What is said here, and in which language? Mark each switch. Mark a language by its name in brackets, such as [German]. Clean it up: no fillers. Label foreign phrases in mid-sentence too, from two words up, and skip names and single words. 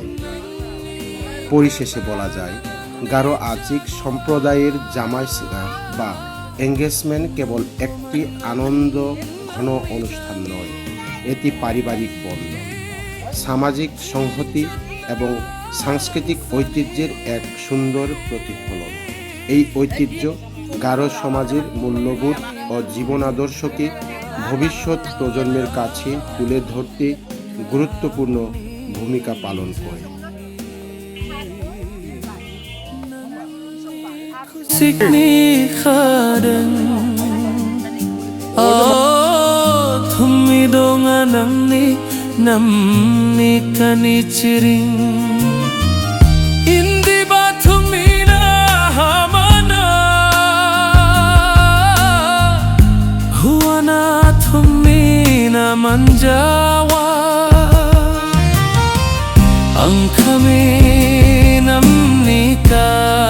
[Bangla] পরিশেষে বলা যায়, গারো আজিক সম্প্রদায়ের জামাই সিংহা বা এঙ্গেজমেন্ট কেবল একটি আনন্দ ঘন অনুষ্ঠান নয়, এটি পারিবারিক বন্ধন, সামাজিক সংহতি এবং সাংস্কৃতিক ঐতিহ্যের এক সুন্দর প্রতিফলন। এই ঐতিহ্য গারো সমাজের মূল্যবোধ ও জীবন আদর্শকে ভবিষ্যৎ প্রজন্মের কাছে তুলে ধরতে গুরুত্বপূর্ণ ভূমিকা পালন করে। [Garo] Namni kani ciring indi bathumina hamana huana thumina manjawa angkhame namni ka